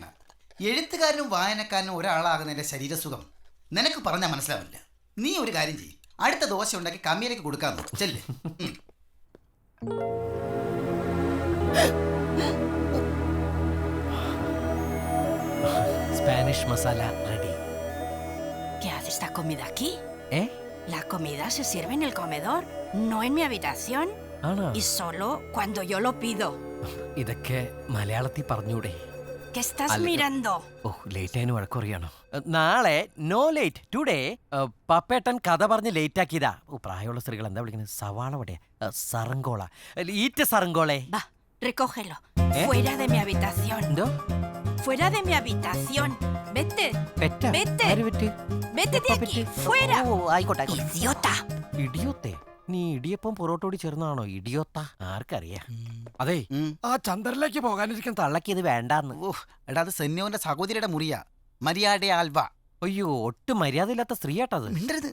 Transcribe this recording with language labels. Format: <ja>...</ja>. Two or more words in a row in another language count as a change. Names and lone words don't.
<ml>എഴുത്തുകാരനും വായനക്കാരനും ഒരാളാകുന്നതിന്റെ ശരീരസുഖം നിനക്ക് പറഞ്ഞാൽ മനസ്സിലാവില്ല. നീ ഒരു കാര്യം ചെയ്യും, അടുത്ത ദോശ ഉണ്ടാക്കി കമ്മിയിലേക്ക് കൊടുക്കാന്ന് ചെല്ലേ. സ്പാനിഷ് മസാല റെഡി.</ml> <es>¿Qué hace esta comida aquí? ¿Eh? La comida se sirve en el comedor, no en mi habitación.</es> <ml>ആണോ?</ml> <es>Y solo cuando yo lo pido.</es> <ml>ഇതൊക്കെ മലയാളത്തിൽ പറഞ്ഞൂടെ?</ml> <es>¿Qué estás Algo. mirando?</es> <ml>ഓ, ലേറ്റ് ആയതിന് വഴക്കുറിയാണോ? നാളെ</ml> <en>no late today</en> <ml>പപ്പേട്ടൻ കഥ പറഞ്ഞ് ലേറ്റ് ആക്കിയതാ. ഓ, പ്രായമുള്ള സ്ത്രീകൾ എന്താ വിളിക്കുന്നത്? സവാള വടയാ, സറങ്കോള, ഈറ്റ സറങ്കോളെ.</ml> <es>Va, recógelo. Fuera de mi habitación.</es> <ml>എന്തോ?</ml> <es>Fuera de mi habitación. Vete.</es> <ml>പെറ്റാ?</ml> <es>Vete.</es> <ml>ആര് പെറ്റ്?</ml> <es>Vete de aquí. Fuera.</es> <ml>ഓ, ആയിക്കോട്ടെ ആയിക്കോട്ടെ.</ml> <es>Idiota.</es> <ml>ഇടിയോത്തെ? നീ ഇടിയപ്പം പൊറോട്ടോടി ചേർന്നാണോ ഇടിയോത്ത? ആർക്കറിയാ? അതെ, ആ ചന്ദ്രനിലേക്ക് പോകാനിരിക്കാൻ തള്ളക്കിയത് വേണ്ടാന്ന്. ഓഹ് എടാ, അത് സെന്യോന്റെ സഹോദരിയുടെ മുറിയാ. മരിയാടെ ആൽവ. അയ്യോ, ഒട്ടും മര്യാദ ഇല്ലാത്ത സ്ത്രീയാട്ടത്. മിണ്ടരുത്.</ml>